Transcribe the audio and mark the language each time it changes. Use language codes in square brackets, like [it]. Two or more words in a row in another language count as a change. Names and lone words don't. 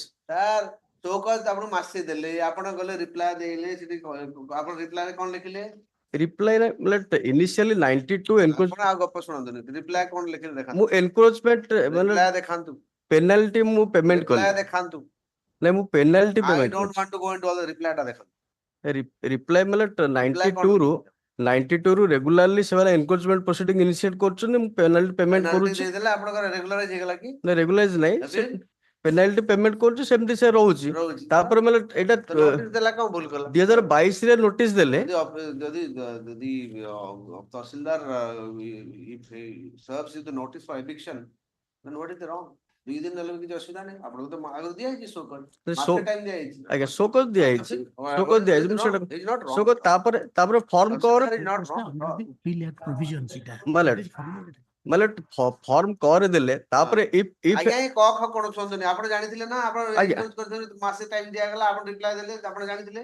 [or] ସାର୍ [en] show cause [or] ଆପଣ ମାସେ ଦେଲେ ଆପଣ ଗଲେ ରିପ୍ଲାଏ ଦେଇଲେ ସେଠି ଆପଣ ରିପ୍ଲାଏ କଣ ଲେଖିଲେ? [en] reply initially 92 [or] ଆପଣ ଆଉ ଗପ ଶୁଣନ୍ତୁନି ରିପ୍ଲାଏ କଣ ଲେଖିଲେ ଦେଖାନ୍ତୁ। ମୁଁ ଏନକ୍ରୋଚମେଣ୍ଟ ମାନେ ରିପ୍ଲାଏ ଦେଖାନ୍ତୁ। ପେନାଲ୍ଟି ମୁଁ ପେମେଣ୍ଟ କଲି ରିପ୍ଲାଏ ଦେଖାନ୍ତୁ। ନାଇଁ ମୁଁ ପେନାଲ୍ଟି [en] I ପେମେଣ୍ଟ don't want to go into all the reply [or] ଟା ଦେଖାନ୍ତୁ। ରିପ୍ଲାଏ ମାନେ 92 ରୁ ରେଗୁଲାରଲି ସେମାନେ [en] encroachment proceeding initiate [or] କରୁଛନ୍ତି ମୁଁ [en] penalty payment [or] ପେନାଲ୍ଟି କରୁଛି ଦେଇଦେଲେ ଆପଣଙ୍କର ରେଗୁଲାରାଇଜ ହେଇଗଲା କି? ନା ରେଗୁଲାଇଜ ନାହିଁ ସେ Appeal? [en] penalty payment [or] କରୁଛି ସେମିତି ସେ ରହୁଛି ରହୁଛି ତାପରେ ମାନେ ଏଇଟା ତ ନୋଟିସ ଦେଲା କଣ ଭୁଲ କଲା? 2022 ରେ ନୋଟିସ ଦେଲେ ଯଦି ତହସିଲଦାର [en] if he serves you the notice for eviction then what is the wrong? [or] 2 ଦିନ ନେଲେ ବି କିଛି ଅସୁବିଧା ନାହିଁ ଆପଣଙ୍କୁ ତ ଆଗରୁ ଦିଆହେଇଛି [en] show cause [or] ମାସେ ଟାଇମ ଦିଆହେଇଛି। ଆଜ୍ଞା ଶୋକଜ ଦିଆଯାଇଛି ଶୋକଜ ଦିଆଯାଇଛି ମୁଁ ସେଟା ଶୋକଜ ତାପରେ ଫର୍ମ କର ମାନେ ଫର୍ମ କରେ ଦେଲେ ତାପରେ ଆଜ୍ଞା ଏ କ ଖ କଣ ଶୁଣନ୍ତୁନି ଆପଣ ଜାଣିଥିଲେ ନା ଆପଣ ଏନକ୍ରୋଚ କରିଥିଲେ ମାସେ ଟାଇମ ଦିଆଗଲା ଆପଣ ରିପ୍ଲାଏ ଦେଲେ ଆପଣ ଜାଣିଥିଲେ?